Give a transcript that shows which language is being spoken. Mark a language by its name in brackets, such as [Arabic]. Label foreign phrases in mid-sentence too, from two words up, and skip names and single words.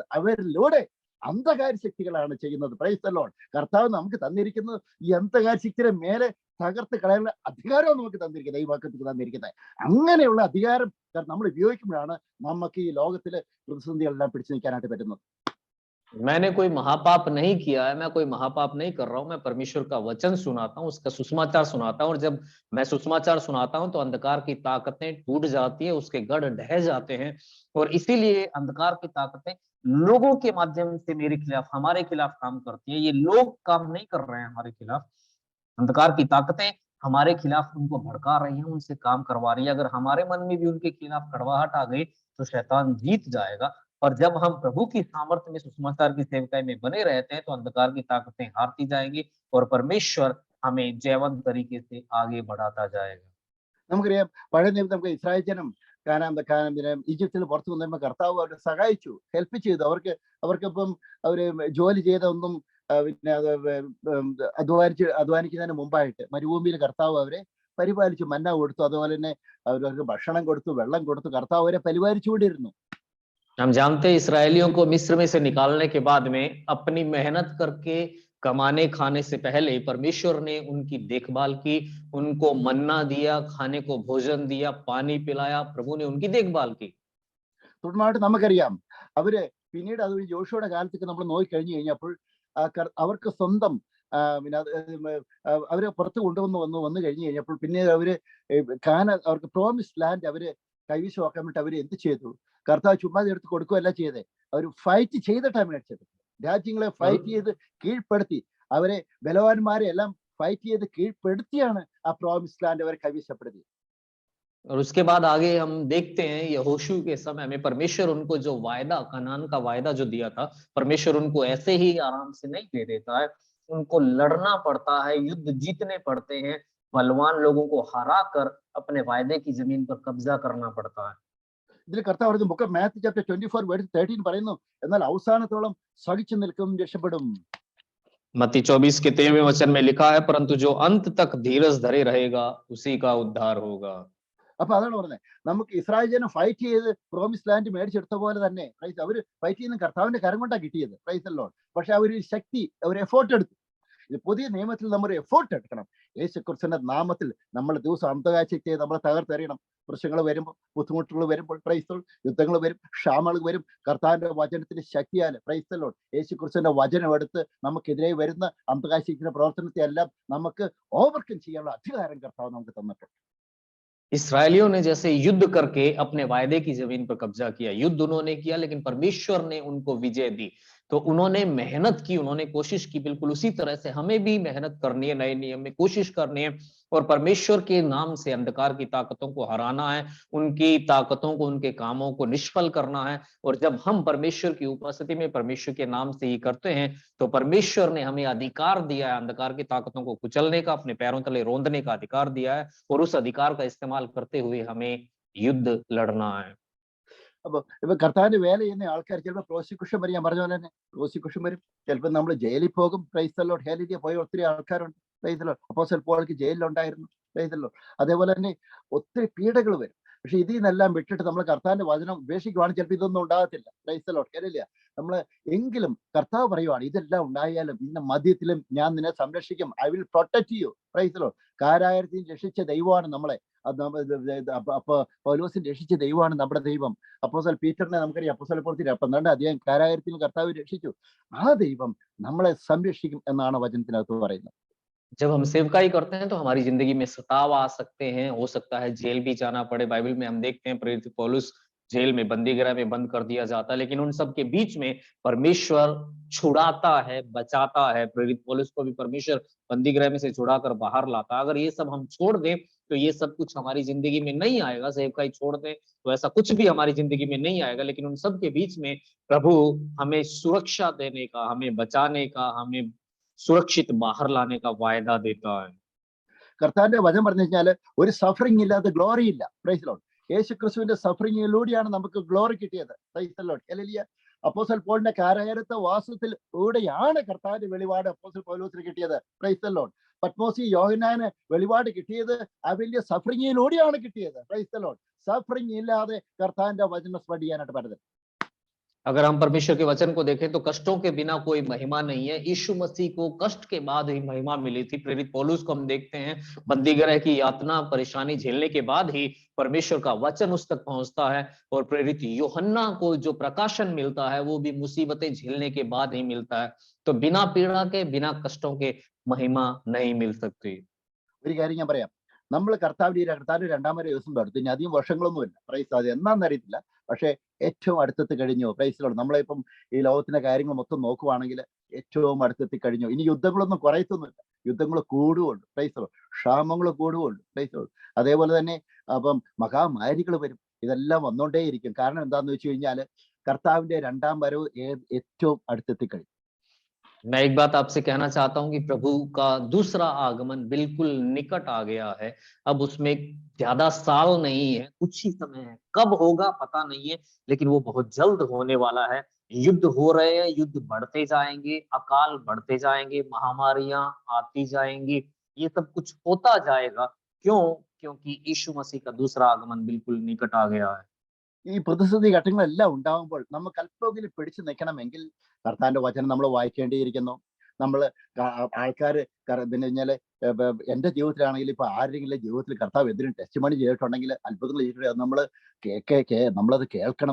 [Malayalam] അവരിലൂടെ അന്ധകാര ശക്തികളാണ് ചെയ്യുന്നത്. [English] Praise the Lord. [Malayalam] കർത്താവ് നമുക്ക് തന്നിരിക്കുന്നത് ഈ അന്ധകാര ശക്തിയുടെ മേലെ തകർത്ത് കളയാനുള്ള അധികാരവും നമുക്ക് തന്നിരിക്കുന്നത്, ഈ വാക്കത്തിൽ തന്നിരിക്കുന്നത്. അങ്ങനെയുള്ള അധികാരം നമ്മൾ ഉപയോഗിക്കുമ്പോഴാണ് നമുക്ക് ഈ ലോകത്തിലെ പ്രതിസന്ധികളെല്ലാം പിടിച്ചു നിൽക്കാനായിട്ട് പറ്റുന്നത്. [Hindi] मैंने कोई महापाप नहीं किया है, मैं कोई महापाप नहीं कर रहा हूँ, मैं परमेश्वर का वचन सुनाता हूँ, उसका सुसमाचार सुनाता हूँ, और जब मैं सुसमाचार सुनाता हूँ तो अंधकार की ताकतें टूट जाती है, उसके गढ़ ढह जाते हैं। और इसीलिए अंधकार की ताकतें लोगों के माध्यम से मेरे खिलाफ, हमारे खिलाफ काम करती है। ये लोग काम नहीं कर रहे हैं हमारे खिलाफ। अंधकार की ताकतें हमारे खिलाफ उनको भड़का रही हैं, उनसे काम करवा रही है। अगर हमारे मन में भी उनके खिलाफ कड़वाहट आ गई तो शैतान जीत जाएगा। और जब हम प्रभु की सामर्थ्य में सुसमाचार की सेवकाई में बने रहते हैं तो अंधकार की ताकतें हारती जाएंगी और परमेश्वर हमें जयवंत तरीके से आगे बढ़ाता जाएगा। [Malayalam] നമുക്കറിയാം പഴയ നിയമത്തിൽ നമുക്ക് ഇസ്രായേൽ ജനം ഈജിപ്തിൽ പുറത്തു വന്നപ്പോൾ കർത്താവ് അവരെ സഹായിച്ചു, ഹെൽപ്പ് ചെയ്തു. അവർക്കിപ്പം അവര് ജോലി ചെയ്തൊന്നും പിന്നെ അത് അധ്വാനിക്കുന്നതിന് മുമ്പായിട്ട് മരുഭൂമിയിൽ കർത്താവ് അവരെ പരിപാലിച്ചു, മന്ന കൊടുത്തു, അതുപോലെ തന്നെ അവർക്ക് ഭക്ഷണം കൊടുത്തു, വെള്ളം കൊടുത്തു. കർത്താവ് അവരെ പരിപാലിച്ചുകൊണ്ടിരുന്നു. [Hindi] हम जानते हैं इसराइलियों को मिस्र में से निकालने के बाद में अपनी मेहनत करके कमाने खाने से पहले परमेश्वर ने उनकी देखभाल की, उनको मन्ना दिया, खाने को भोजन दिया, पानी पिलाया, प्रभु ने उनकी देखभाल की। [Malayalam] തുടർന്നായിട്ട് നമുക്കറിയാം അവര് പിന്നീട് അത് ജോഷുവയുടെ കാലത്തേക്ക് നമ്മൾ നോക്കിക്കഴിഞ്ഞു കഴിഞ്ഞപ്പോൾ അവർക്ക് സ്വന്തം പിന്നെ അവരെ പുറത്ത് വന്നു കഴിഞ്ഞു കഴിഞ്ഞപ്പോൾ പിന്നെ അവര് അവർക്ക് [English] promised land [Malayalam] അവര് കൈവശമാക്കാൻ വേണ്ടി അവര് എന്ത് ചെയ്തു? കർത്താവ് ചുമ്മാ എടുത്ത് കൊടുക്കുകയല്ല ചെയ്തേ, അവർ ഫൈറ്റ് ചെയ്തിട്ടാണ് മേടിച്ചത്. രാജ്യങ്ങളെ ഫൈറ്റ് ചെയ്ത് കീഴ്പ്പെടുത്തി, അവരെ ബലവാന്മാരെ എല്ലാം ഫൈറ്റ് ചെയ്ത് കീഴ്പ്പെടുത്തിയാണ് ആ [English] promised land [Malayalam] അവരെ കൈവശപ്പെടുത്തി. [Hindi] और उसके बाद आगे हम देखते हैं यहोशू के समय में परमेश्वर उनको जो वायदा, कनान का वायदा जो दिया था, परमेश्वर उनको ऐसे ही आराम से नहीं दे देता है। उनको लड़ना पड़ता है, युद्ध जीतने पड़ते हैं, बलवान लोगों को हरा कर अपने वायदे की जमीन पर कब्जा करना पड़ता है। [Malayalam] ഇതിൽ കർത്താവ് പറയുന്നു, [English] Book of Matthew chapter [Malayalam] 24:13 പറയുന്നു, എന്നാൽ അവസാനത്തോളം സഹിച്ചു നിൽക്കും രക്ഷപ്പെടും. [Hindi] मत्ती 24 के 13वें वचन में लिखा है, परंतु जो अंत तक धीरज धरे रहेगा उसी का उद्धार होगा। [Malayalam] അപ്പൊ അതാണ് പറഞ്ഞത്, നമുക്ക് ഇസ്രായേൽ ജനം ഫൈറ്റ് ചെയ്ത് [English] promise land [Malayalam] മേടിച്ചെടുത്ത പോലെ തന്നെ അവര് ഫൈറ്റ് ചെയ്യുന്ന കർത്താവിന്റെ കരം കൊണ്ടാണ് കിട്ടിയത്. [English] Praise Lord. [Malayalam] പക്ഷെ അവര് ശക്തി, അവർ എഫോർട്ട് എടുത്തു. ഇത് പുതിയ നിയമത്തിൽ നമ്മൾ എഫോർട്ട് എടുക്കണം. യേശുക്രിസ്തുവിന്റെ നാമത്തിൽ നമ്മൾ ദിവസം അന്ധകാഴ്ചയ്ക്ക് നമ്മളെ തകർത്തെറിയണം. പ്രശ്നങ്ങൾ വരുമ്പോൾ, ബുദ്ധിമുട്ടുകൾ വരുമ്പോൾ, പ്രൈസ് യുദ്ധങ്ങൾ വരും, ക്ഷാമങ്ങൾ വരും. കർത്താവിന്റെ വചനത്തിന്റെ ശക്തിയാൽ [English] Praise Lord [Malayalam] യേശുക്രിസ്തുവിന്റെ വചനം എടുത്ത് നമുക്കെതിരെ വരുന്ന അന്ധകാഴ്ചയ്ക്കുന്ന പ്രവർത്തനത്തെ എല്ലാം നമുക്ക് ഓവർകം ചെയ്യാനുള്ള അധികാരം കർത്താവ് നമുക്ക് തന്നിട്ടുണ്ട്. [Hindi] इसराइलियों ने जैसे युद्ध करके अपने वायदे की जमीन पर कब्जा किया, युद्ध उन्होंने किया लेकिन परमेश्वर ने उनको विजय दी। तो उन्होंने मेहनत की, उन्होंने कोशिश की। बिल्कुल उसी तरह से हमें भी मेहनत करनी है, नए नियम में कोशिश करनी है और परमेश्वर के नाम से अंधकार की ताकतों को हराना है, उनकी ताकतों को, उनके कामों को निष्फल करना है। और जब हम परमेश्वर की उपस्थिति में परमेश्वर के नाम से ही करते हैं तो परमेश्वर ने हमें अधिकार दिया है, अंधकार की ताकतों को कुचलने का, अपने पैरों तले रौंदने का अधिकार दिया है और उस अधिकार का इस्तेमाल करते हुए हमें युद्ध लड़ना है। [Malayalam] അപ്പൊ ഇപ്പൊ കർത്താവിന്റെ വേല ചെയ്യുന്ന ആൾക്കാർ ചിലപ്പോൾ പ്രോസിക്യൂഷൻ വരും. ഞാൻ പറഞ്ഞ പോലെ തന്നെ പ്രോസിക്യൂഷൻ വരും. ചിലപ്പോൾ നമ്മൾ ജയിലിൽ പോകും. [English] Praise the Lord. [Malayalam] ഹല്ലേലൂയ. പോയ ഒത്തിരി ആൾക്കാരുണ്ട്. [English] Praise the Lord. [Malayalam] അപ്പോസ്തലൻ പൗലോസ് ജയിലിലുണ്ടായിരുന്നു. [English] Praise the Lord. [Malayalam] അതേപോലെ തന്നെ ഒത്തിരി പീഡകൾ വരും. പക്ഷെ ഇതിൽ നിന്നെല്ലാം വിട്ടിട്ട് നമ്മൾ കർത്താവിന്റെ വചനം ഉപേക്ഷിക്കുവാണെങ്കിൽ ചിലപ്പോൾ ഇതൊന്നും ഉണ്ടാകത്തില്ല. [English] Praise the Lord. Hallelujah. [Malayalam] നമ്മള് എങ്കിലും കർത്താവ് പറയുവാണ്, ഇതെല്ലാം ഉണ്ടായാലും ഇന്ന മധ്യത്തിലും ഞാൻ നിന്നെ സംരക്ഷിക്കും. [English] I will protect you. Praise the Lord. [Malayalam] കാരാഗ്രഹത്തിൽ രക്ഷിച്ച ദൈവമാണ് നമ്മളെ. അപ്പൊ പൗലോസിനെ രക്ഷിച്ച ദൈവമാണ് നമ്മുടെ ദൈവം. അപ്പോസ്തലൻ പീറ്ററിനെ നമുക്കറിയാം. അപ്പോസ്തലൻ പ്രവൃത്തി 12 അധ്യായം കാരാഗ്രഹത്തിൽ കർത്താവ് രക്ഷിച്ചു. ആ ദൈവം നമ്മളെ സംരക്ഷിക്കും എന്നാണ് വചനത്തിനകത്ത് പറയുന്നത്. [Hindi] जब हम सेवकाई करते हैं तो हमारी जिंदगी में सताव आ सकते हैं, हो सकता है जेल भी जाना पड़े। बाइबल में हम देखते हैं प्रेरित पौलुस जेल में, बंदी गृह में बंद कर दिया जाता है, लेकिन उन सब के बीच में परमेश्वर छुड़ाता है, बचाता है। प्रेरित पौलुस को भी परमेश्वर बंदी गृह में से छुड़ाकर बाहर लाता है। अगर ये सब हम छोड़ दें तो ये सब कुछ हमारी जिंदगी में नहीं आएगा। सेवकाई छोड़ दें तो ऐसा कुछ भी हमारी जिंदगी में नहीं आएगा, लेकिन उन सब के बीच में प्रभु हमें सुरक्षा देने का, हमें बचाने का, हमें सुरक्षित बाहर लाने का वायदा देता है। [Malayalam] കർത്താവിന്റെ വചനം പറഞ്ഞു കഴിഞ്ഞാൽ ഒരു സഫറിംഗ് ഇല്ലാതെ ഗ്ലോറി ഇല്ല. [English] Praise the Lord. [Malayalam] യേശുക്രിസ്തുവിന്റെ സഫറിങ്ങിലൂടെയാണ് നമുക്ക് ഗ്ലോറി കിട്ടിയത്. [English] Praise the Lord. Hallelujah. [Malayalam] അപ്പോസ്തലൻ പൗലിന്റെ കാരാഗ്രഹത്തെ വാസത്തിലൂടെയാണ് കർത്താവിന്റെ വെളിപാട് അപ്പോസ്തലൻ പൗലോസിന് കിട്ടിയത്. [English] Praise the Lord. [Malayalam] പത്മോസി യോഹന്നാന് വെളിപാട് കിട്ടിയത് ആ വലിയ സഫറിങ്ങിലൂടെയാണ് കിട്ടിയത്. [English] Praise the Lord. [Malayalam] സഫറിംഗ് ഇല്ലാതെ കർത്താവിന്റെ വചനം സ്പ്രെഡ് ചെയ്യാനായിട്ട് പറ്റുന്നത്. [Hindi] अगर हम परमेश्वर के वचन को देखें तो कष्टों के बिना कोई महिमा नहीं है। यीशु मसीह को कष्ट के बाद ही महिमा मिली थी। प्रेरित पौलुस को हम देखते हैं, बंदी गृह की यातना परेशानी झेलने के बाद ही परमेश्वर का वचन उस तक पहुंचता है। और प्रेरित यूहन्ना को जो प्रकाशन मिलता है वो भी मुसीबतें झेलने के बाद ही मिलता है। तो बिना पीड़ा के, बिना कष्टों के महिमा नहीं मिल सकती। [Malayalam] ഒരു കാര്യം ഞാൻ പറയാം, നമ്മൾ കർത്താവിന്റെ രണ്ടാമത്തെ ദിവസം എടുത്തു. ഇനി അധികം വർഷങ്ങളൊന്നുമില്ല. പ്രൈസ് അത് എന്നാന്ന് അറിയത്തില്ല. പക്ഷെ ഏറ്റവും അടുത്തെത്തി കഴിഞ്ഞു. പ്രൈസിലോട് നമ്മളിപ്പം ഈ ലോകത്തിന്റെ കാര്യങ്ങൾ മൊത്തം നോക്കുവാണെങ്കിൽ ഏറ്റവും അടുത്തെത്തി കഴിഞ്ഞു. ഇനി യുദ്ധങ്ങളൊന്നും കുറയത്തൊന്നുമില്ല. യുദ്ധങ്ങൾ കൂടുകയുള്ളൂ, പ്രൈസ്, ക്ഷാമങ്ങൾ കൂടുകയുള്ളൂ, പ്രൈസ്. അതേപോലെ തന്നെ അപ്പം മഹാമാരികൾ വരും. ഇതെല്ലാം വന്നുകൊണ്ടേയിരിക്കും. കാരണം എന്താണെന്ന് വെച്ച് കഴിഞ്ഞാൽ കർത്താവിന്റെ രണ്ടാം വരവ് ഏറ്റവും അടുത്തെത്തിക്കഴിഞ്ഞു. [Hindi] मैं एक बात आपसे कहना चाहता हूं कि प्रभु का दूसरा आगमन बिल्कुल निकट आ गया है। अब उसमें ज्यादा साल नहीं है, कुछ ही समय है। कब होगा पता नहीं है, लेकिन वो बहुत जल्द होने वाला है। युद्ध हो रहे हैं, युद्ध बढ़ते जाएंगे, अकाल बढ़ते जाएंगे, महामारियां आती जाएंगी, ये सब कुछ होता जाएगा। क्यों? क्योंकि यीशु मसीह का दूसरा आगमन बिल्कुल निकट आ गया है। [Malayalam] ഈ പ്രതിസന്ധി ഘട്ടങ്ങളെല്ലാം ഉണ്ടാകുമ്പോൾ നമുക്ക് അല്പമെങ്കിലും പിടിച്ചു നിൽക്കണമെങ്കിൽ കർത്താവിന്റെ വചനം നമ്മൾ വായിക്കേണ്ടിയിരിക്കുന്നു. നമ്മൾ ആൾക്കാർ പിന്നെ കഴിഞ്ഞാൽ എന്റെ ജീവിതത്തിലാണെങ്കിൽ ഇപ്പൊ ആരുടെങ്കിലും ജീവിതത്തിൽ കർത്താവ് എന്തിനും [English] test money [Malayalam] ചെയ്തിട്ടുണ്ടെങ്കിൽ, അത്ഭുതങ്ങൾ ചെയ്തിട്ടുണ്ടെങ്കിൽ അത് നമ്മളത് കേൾക്കണം.